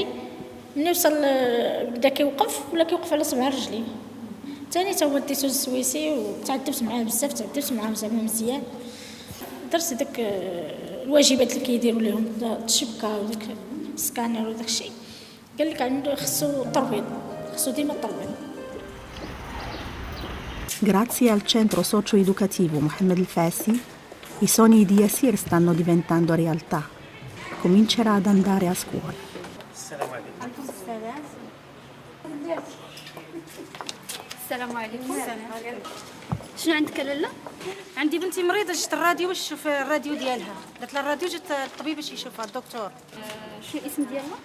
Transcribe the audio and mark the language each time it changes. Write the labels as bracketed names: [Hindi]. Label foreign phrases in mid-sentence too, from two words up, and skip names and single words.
[Arabic] ملي وصل بدا كيوقف ولا كيوقف على 7 رجلين ثاني تا هو ديتو للسويسي وتعذبت معاه بزاف تعذبت معاه زعما مزيان. درت داك الواجبات اللي كيديروا لهم الشبكه وداك سكانر وداك الشيء. قال لك عنده خصو ترويض، خصو ديما ترويض. [Italian] Grazie al centro socio-educativo Mohammed El-Fassi, i sogni di Yassir stanno diventando realtà. Comincerà ad andare a scuola. [Arabic] السلام عليكم. شنو عندك لاله؟ عندي بنتي مريضه، جات الراديو باش تشوف الراديو ديالها، درت لها الراديو، جات الطبيب باش يشوفها الدكتور. شنو الاسم ديالها؟